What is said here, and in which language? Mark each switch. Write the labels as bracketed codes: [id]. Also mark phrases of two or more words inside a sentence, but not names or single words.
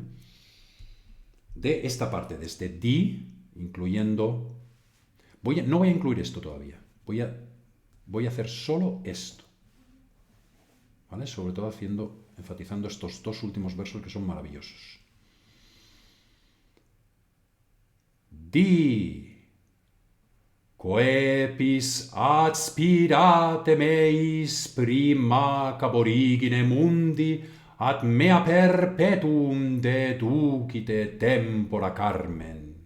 [es] De esta parte, desde di, incluyendo... no voy a incluir esto todavía, voy a hacer solo esto, ¿vale? Sobre todo enfatizando estos dos últimos versos que son maravillosos. [la] Di, coepis adspirate meis prima caborigine mundi, ad mea perpetuum deducite tempora carmen.